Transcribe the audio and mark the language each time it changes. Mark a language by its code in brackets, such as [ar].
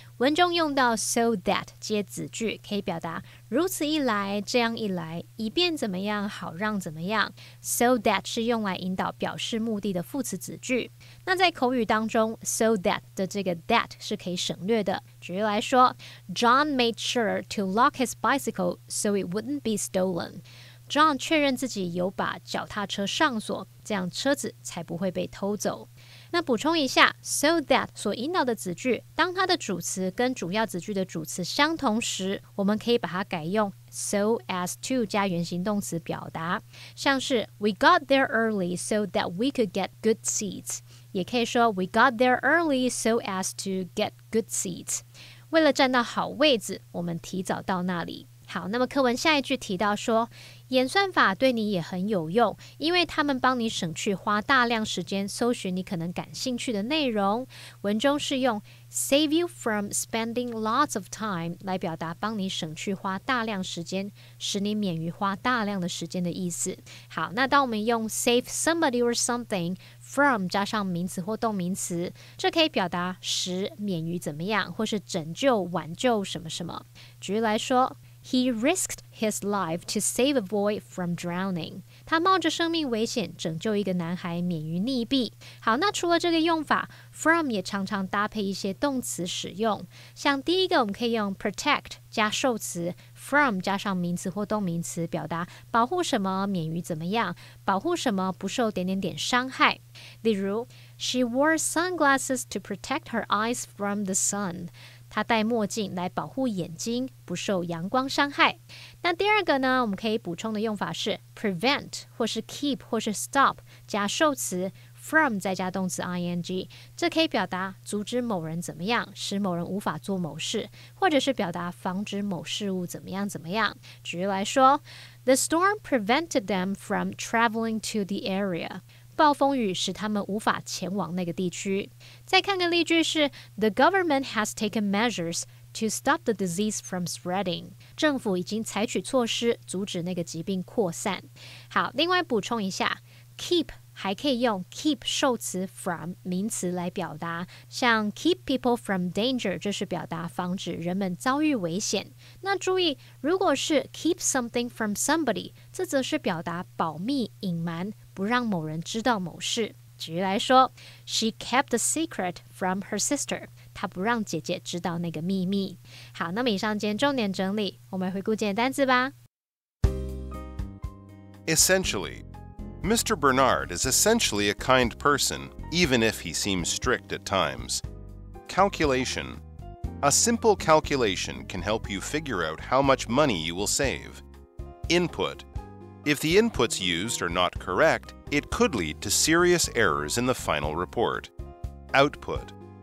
[zh] 文中用到 so that 接子句，可以表达如此一来，这样一来，以便怎么样，好让怎么样。 so that 是用来引导表示目的的副词子句。那在口语当中 so that 的这个 that 是可以省略的。举例来说， [en] John made sure to lock his bicycle so it wouldn't be stolen。 [zh] John 确认自己有把脚踏车上锁，这样车子才不会被偷走。那补充一下 so that 所引导的子句，当它的主词跟主要子句的主词相同时，我们可以把它改用 so as to 加原形动词表达，像是 [en] We got there early so that we could get good seats， [zh] 也可以说 [en] We got there early so as to get good seats。 [zh] 为了占到好位置，我们提早到那里。好，那么课文下一句提到说，演算法对你也很有用，因为他们帮你省去花大量时间搜寻你可能感兴趣的内容。文中是用 save you from spending lots of time 来表达帮你省去花大量时间，使你免于花大量的时间的意思。好，那当我们用 save somebody or something from 加上名词或动名词，这可以表达使免于怎么样，或是拯救、挽救什么什么。 [en] 举例来说，He risked his life to save a boy from drowning. [zh] 他冒着生命危险拯救一个男孩免于溺毙。好，那除了这个用法 from 也常常搭配一些动词使用。像第一个我们可以用 protect 加受词 from 加上名词或动名词，表达保护什么免于怎么样，保护什么不受点点点伤害。例如 [en] She wore sunglasses to protect her eyes from the sun. [zh] 他戴墨镜来保护眼睛不受阳光伤害。那第二个呢，我们可以补充的用法是 prevent 或是 keep 或是 stop 加受词 from 再加动词 ing， 这可以表达阻止某人怎么样，使某人无法做某事，或者是表达防止某事物怎么样怎么样。举例来说， [en] The storm prevented them from traveling to the area。 [zh] 暴风雨使他们无法前往那个地区。再看个例句是 [en] The government has taken measures to stop the disease from spreading。 [zh] 政府已经采取措施阻止那个疾病扩散。好，另外补充一下 keep 还可以用 keep 受词 from 名词来表达，像 [en] keep people from danger [zh] 就是表达防止人们遭遇危险。那注意，如果是 keep something from somebody， 这则是表达保密隐瞒，不让某人知道某事。举例来说， [en] She kept the secret from her sister。 [zh] 她不让姐姐知道那个秘密。好，那么以上今天重点整理，我们回顾今天单字吧。 [en] Essentially,Mr. Bernard is essentially a kind person, even if he seems strict at times. Calculation. A simple calculation can help you figure out how much money you will save. Input. If the inputs used are not correct, it could lead to serious errors in the final report. Output.